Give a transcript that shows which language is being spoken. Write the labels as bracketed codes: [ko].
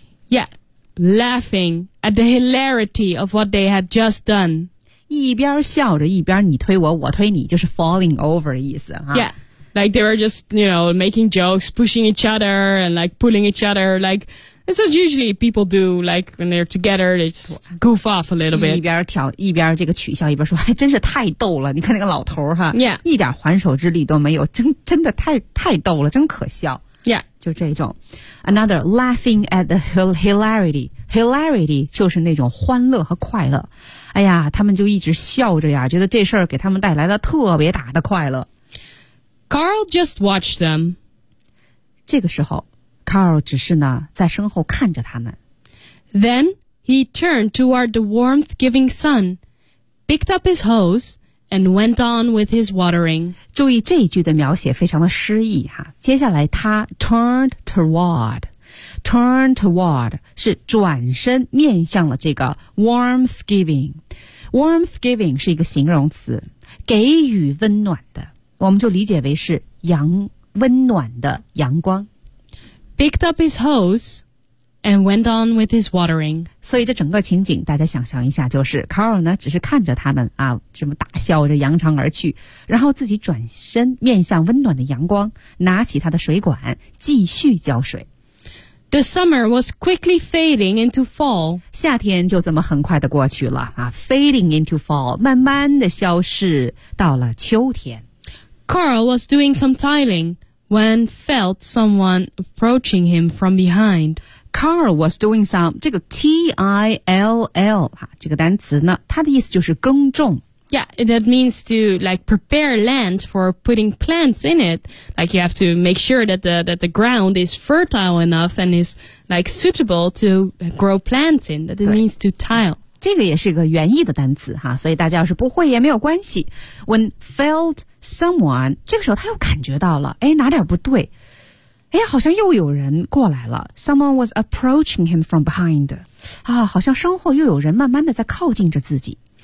[en] yeah laughing at the hilarity of what they had just done， [zh] 一边笑着一边你推我我推你，就是 [en] falling over [zh] 的意思啊。 [en] yeahLike they were just, you know, making jokes, pushing each other and like pulling each other. Like, that's what usually people do, like when they're together, they just goof off a little bit. [zh] 一边挑一边这个取笑一边说，还真是太逗了。你看那个老头哈、 [en] yeah. [zh] 一点还手之力都没有，真的太逗了，真可笑。 [en] Yeah. [zh] 就这种。 [en] Another, laughing at the hilarity. [zh] Hilarity 就是那种欢乐和快乐。哎呀，他们就一直笑着呀，觉得这事儿给他们带来了特别大的快乐。 [en] Carl just watched them. [zh] 这个时候 Carl 只是呢在身后看着他们。 [en] Then he turned toward the warmth giving sun, picked up his hose, and went on with his watering. [zh] 注意这一句的描写非常的诗意哈。接下来他 [en] turned toward, turn toward [zh] 是转身面向了这个 [en] warmth giving. Warmth giving [zh] 是一个形容词，给予温暖的。我们就理解为是阳温暖的阳光。 [en] Picked up his hose and went on with his watering. [zh] 所以这整个情景大家想象一下，就是 Carl 呢只是看着他们啊这么大笑着扬长而去，然后自己转身面向温暖的阳光，拿起他的水管继续浇水。 [en] The summer was quickly fading into fall. [zh] 夏天就这么很快的过去了啊， [en] fading into fall， [zh] 慢慢的消逝到了秋天。 [en] Carl was doing some tiling when felt someone approaching him from behind. Carl was doing some, [zh] 这个 T-I-L-L, 这个单词呢它的意思就是耕种。 [en] Yeah, that means to like prepare land for putting plants in it. Like you have to make sure that the ground is fertile enough and is like suitable to grow plants in. That means to tile. [zh] 这个也是一个原意的单词哈，所以大家要是不会也没有关系。 [en] When felt someone， [zh] 这个时候他又感觉到了，哎，哪点不对？哎，好像又有人过来了。 [en] Someone was approaching him from behind， [zh] 啊，好像身后又有人慢慢的在靠近着自己。